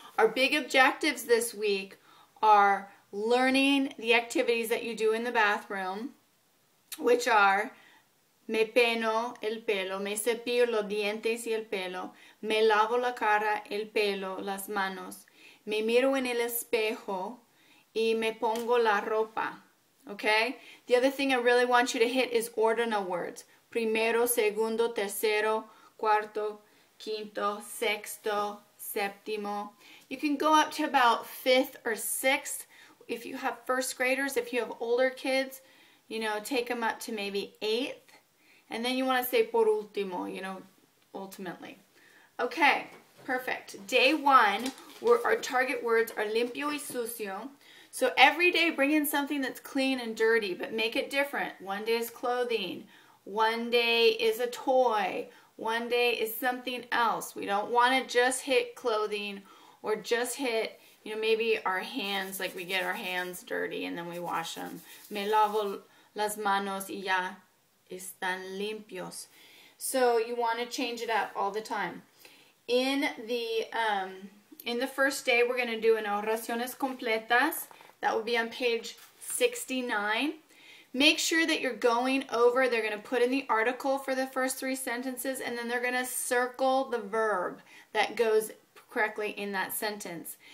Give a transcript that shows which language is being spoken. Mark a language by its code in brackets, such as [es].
[en] Our big objectives this week are learning the activities that you do in the bathroom, which are [es] me peino el pelo, me cepillo los dientes y el pelo, me lavo la cara, el pelo, las manos, me miro en el espejo y me pongo la ropa. Okay? [en] The other thing I really want you to hit is ordinal words. [es] Primero, segundo, tercero, cuarto, quinto, sexto, séptimo. [en] You can go up to about 5th or 6th if you have first graders. If you have older kids, you know, take them up to maybe 8th. And then you want to say [es] por último, [en] you know, ultimately. Okay, perfect. Day 1, our target words are [es] limpio y sucio. [en] So every day bring in something that's clean and dirty, but make it different. One day is clothing. One day is a toy. One day is something else. We don't want to just hit clothing or just hit, you know, maybe our hands, like we get our hands dirty and then we wash them. [es] Me lavo las manos y ya están limpios. [en] So you want to change it up all the time. In the first day, we're going to do an [es] oraciones completas. [en] That will be on page 69. Make sure that you're going over, they're going to put in the article for the first 3 sentences, and then they're going to circle the verb that goes correctly in that sentence.